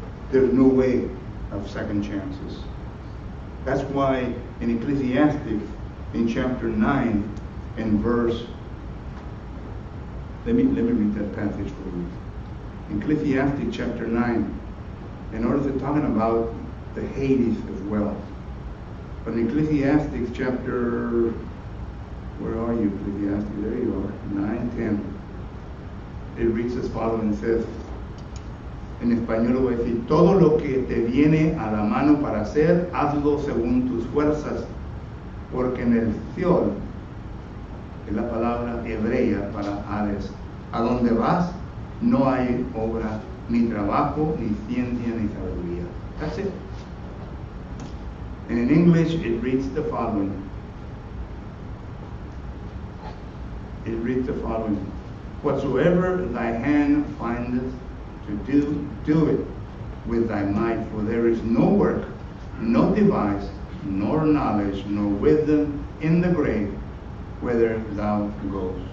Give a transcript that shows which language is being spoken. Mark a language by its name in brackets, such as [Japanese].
[English] there's no way of second chances. That's why in Ecclesiastes, in chapter 9, and verse, let me read that passage for you. In Ecclesiastes chapter 9, in order to talking about the Hades as well. But in Ecclesiastes chapter, where are you, Ecclesiastes? There you are, 9, 10. It reads as follows, says, [Spanish] en español lo voy a decir, todo lo que te viene a la mano para hacer, hazlo según tus fuerzas, porque en el Seol, es la palabra hebrea para Hades, a donde vas no hay obra, ni trabajo, ni ciencia, ni sabiduría. [English] That's it. And in English it reads the following. It reads the following. Whatsoever thy hand findeth to do, do it with thy might, for there is no work, no device, nor knowledge, nor wisdom in the grave, whither thou goes.